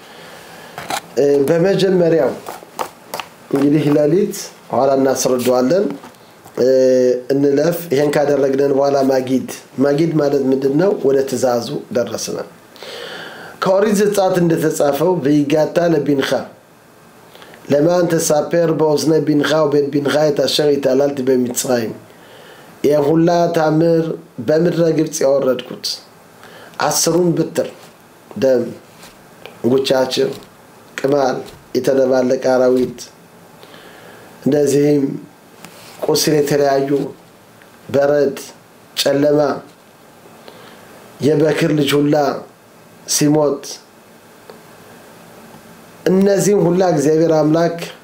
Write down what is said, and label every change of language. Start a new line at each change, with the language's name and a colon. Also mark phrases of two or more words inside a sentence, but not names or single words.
Amharic: በመጀመሪያው እንግዲህ ለሊት ኋላ እናስረዳዋለን እንለፍ ይሄን ካደረግነን በኋላ ማጊድ ማለት ምንድነው ወደ ትእዛዙ ደረስና ከኦሪት ዘጸአት እንደተጻፈው
Hebrew: והגדת לבנך למען תספר באוזני בנך ובית בנך את אשר התעללתי במצרים.
Amharic: የሁላ ታምር በምድረ ግብጽ ያወረድኩት 10ን ብትር ደም ጉቻቸው ቅማል የተደባለቀ አራዊት እንደዚህም ቁስል የተለያዩ በረድ ጨለማ የበክር ልጅ ሁላ ሲሞት እነዚህን ሁላ እግዚአብሔር አምላክ